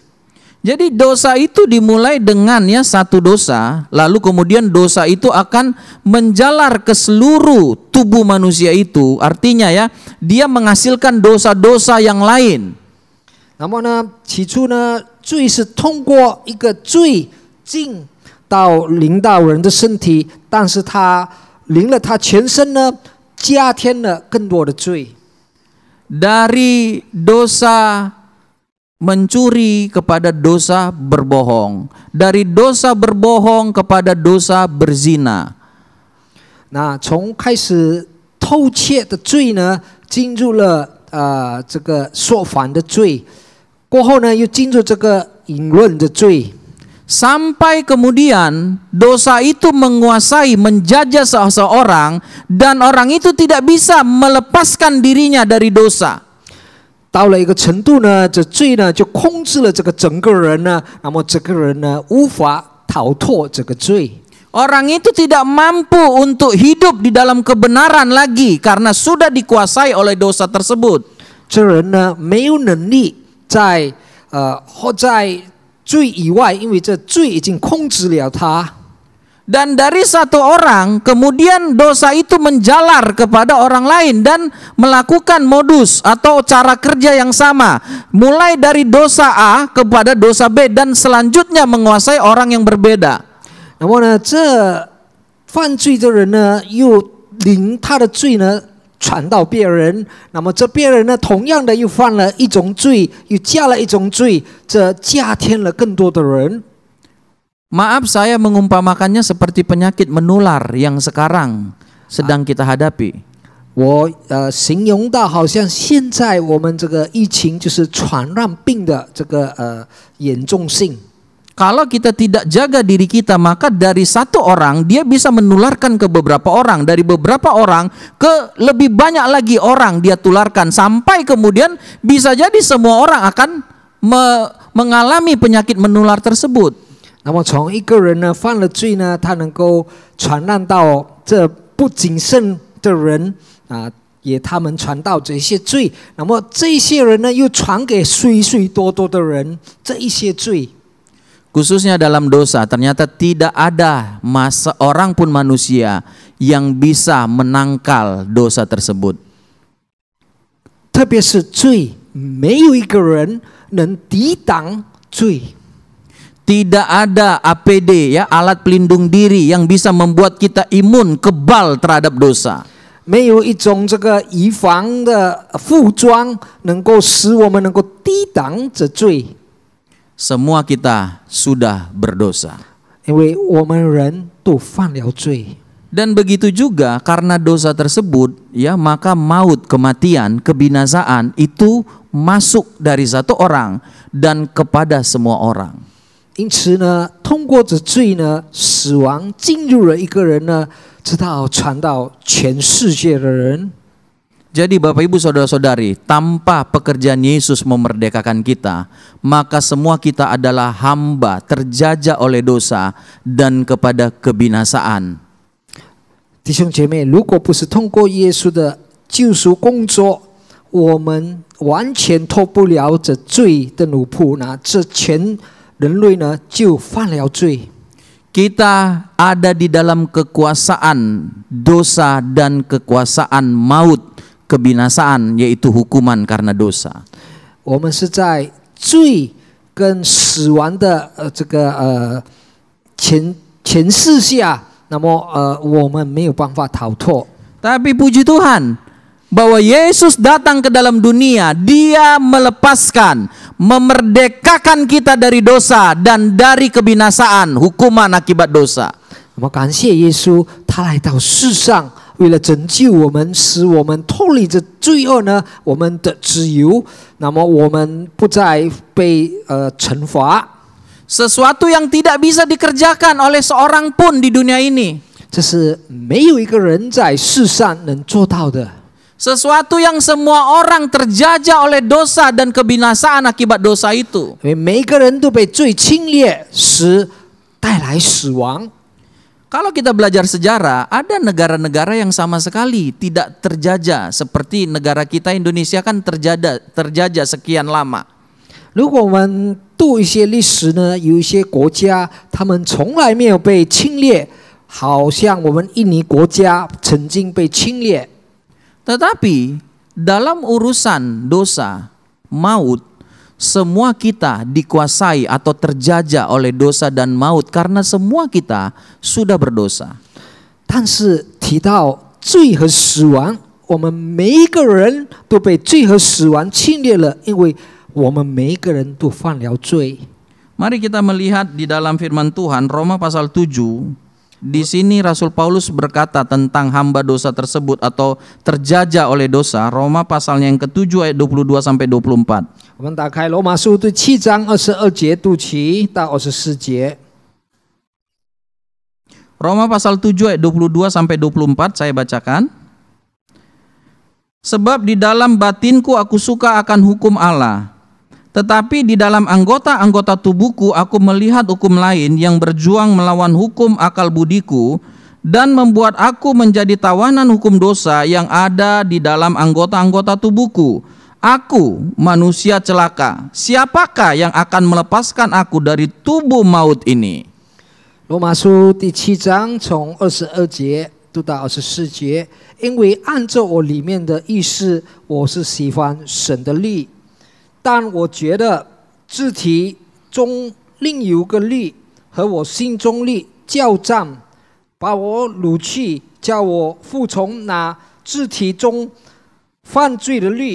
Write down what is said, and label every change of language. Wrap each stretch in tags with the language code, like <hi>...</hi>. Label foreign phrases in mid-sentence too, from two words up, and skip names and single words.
<id>Jadi dosa itu dimulai dengan satu dosa, lalu kemudian dosa itu akan menjalar ke seluruh tubuh manusia itu. Artinya dia menghasilkan dosa-dosa yang lain.</id> <zh>那么呢，起初呢，罪是通过一个罪进到临到人的身体，但是他临了他全身呢，加添了更多的罪。</zh> <id>Dari dosa mencuri kepada dosa berbohong, dari dosa berbohong kepada dosa berzina.</id> <zh>那从开始偷窃的罪呢，进入了这个说谎的罪，过后呢，又进入这个淫乱的罪。</zh> <id>Sampai kemudian dosa itu menguasai, menjajah seseorang, dan orang itu tidak bisa melepaskan dirinya dari dosa.</id> <zh>到了一个程度呢，这罪呢就控制了这个整个人呢，那么这个人呢无法逃脱这个罪。</zh> <id>Orang itu tidak mampu untuk hidup di dalam kebenaran lagi karena sudah dikuasai oleh dosa tersebut.</id> <zh>这人呢没有能力在活在罪以外，因为这罪已经控制了他。</zh> <id>Dan dari satu orang, kemudian dosa itu menjalar kepada orang lain dan melakukan modus atau cara kerja yang sama. Mulai dari dosa A kepada dosa B dan selanjutnya menguasai orang yang berbeda.</id> <zh>那么呢，这犯罪的人呢，又领他的罪呢传到别人，那么这别人呢，同样的又犯了一种罪，又加了一种罪，这加添了更多的人。</zh> <id>Maaf, saya mengumpamakannya seperti penyakit menular yang sekarang sedang kita hadapi.</id> <zh>我形容到好像现在我们这个疫情就是传染病的这个严重性。</zh> <id>Kalau kita tidak jaga diri kita, maka dari satu orang dia bisa menularkan ke beberapa orang, dari beberapa orang ke lebih banyak lagi orang dia tularkan, sampai kemudian bisa jadi semua orang akan mengalami penyakit menular tersebut.</id> <zh>那么从一个人呢犯了罪呢，他能够传染到这不谨慎的人啊，也他们传到这些罪，那么这些人呢又传给许许多多的人这一些罪。</zh> <id>Khususnya dalam dosa, ternyata tidak ada orang pun manusia yang bisa menangkal dosa tersebut.</id> <zh>特别是罪，没有一个人能抵挡罪。</zh> <id>Tidak ada APD ya, alat pelindung diri yang bisa membuat kita imun, kebal terhadap dosa.</id> <zh>没有一种这个预防的服装能够使我们能够抵挡这罪。</zh> <id>Semua kita sudah berdosa.</id> <zh>因为我们人都犯了罪。</zh> <id>Dan begitu juga karena dosa tersebut ya, maka maut, kematian, kebinasaan itu masuk dari satu orang dan kepada semua orang.</id> <zh>因此呢，通过这罪呢，死亡进入了一个人呢，直到传到全世界的人。</zh> <id>Jadi Bapak Ibu Saudara-saudari, tanpa pekerjaan Yesus memerdekakan kita, maka semua kita adalah hamba terjajah oleh dosa dan kepada kebinasaan.</id> <zh>弟兄姐妹，如果不是通过耶稣的救赎工作，我们完全脱不了这罪的奴仆，那这全人类呢就犯了罪。</zh> <id>Kita ada di dalam kekuasaan dosa dan kekuasaan maut, kebinasaan, yaitu hukuman karena dosa.</id> <zh>我们是在罪跟死亡的这个前世下，那么我们没有办法逃脱。</zh> <id>Tapi puji Tuhan bahwa Yesus datang ke dalam dunia, Dia melepaskan, memerdekakan kita dari dosa dan dari kebinasaan, hukuman akibat dosa.</id> <zh>那么感谢耶稣，他来到世上，为了拯救我们，使我们脱离这罪恶呢，我们的自由，那么我们不再被惩罚。</zh> <id>Sesuatu yang tidak bisa dikerjakan oleh seorang pun di dunia ini.</id> <zh>这是没有一个人在世上能做到的。</zh> <id>Sesuatu yang semua orang terjajah oleh dosa dan kebinasaan akibat dosa itu.</id> <zh>因为每个人都被罪侵略，使带来死亡。</zh> <id>Kalau kita belajar sejarah, ada negara-negara yang sama sekali tidak terjajah seperti negara kita Indonesia kan terjajah sekian lama.</id> <zh>如果我们读一些历史呢，有一些国家他们从来没有被侵略，好像我们印尼国家曾经被侵略。</zh> <id>Tetapi dalam urusan dosa, maut, semua kita dikuasai atau terjajah oleh dosa dan maut karena semua kita sudah berdosa.</id> <zh>但是提到罪和死亡，我们每一个人都被罪和死亡侵略了，因为我们每一个人都犯了罪。</zh> <id>Mari kita melihat di dalam firman Tuhan Roma pasal 7. Di sini Rasul Paulus berkata tentang hamba dosa tersebut atau terjajah oleh dosa. Roma pasalnya yang ke-7 ayat 22 sampai 24.</id> <zh>我们打开罗马书第7章22节读起到24节。</zh> <id>Roma pasal 7 ayat 22 sampai 24 saya bacakan. Sebab di dalam batinku aku suka akan hukum Allah, tetapi di dalam anggota-anggota tubuhku aku melihat hukum lain yang berjuang melawan hukum akal budiku dan membuat aku menjadi tawanan hukum dosa yang ada di dalam anggota-anggota tubuhku. Aku manusia celaka, siapakah yang akan melepaskan aku dari tubuh maut ini?</id> <zh>罗马书第7章从22节读到24节，因为按照我里面的意思，我是喜欢神的律，但我觉得肢体中另有个律和我心中律交战，把我掳去，叫我服从那肢体中犯罪的律。</zh>